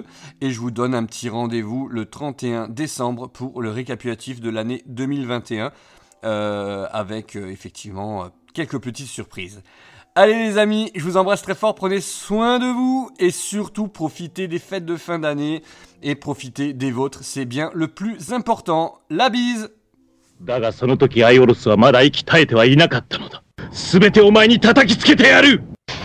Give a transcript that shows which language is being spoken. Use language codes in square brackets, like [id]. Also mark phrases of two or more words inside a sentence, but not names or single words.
[fr] Et je vous donne un petit rendez-vous le 31 décembre pour le récapitulatif de l'année 2021 avec effectivement quelques petites surprises. Allez les amis, je vous embrasse très fort, prenez soin de vous et surtout profitez des fêtes de fin d'année et profitez des vôtres, c'est bien le plus important. La bise! [ja] だがその時アイオロスはまだ息絶えてはいなかったのだ。すべてお前に叩きつけてやる。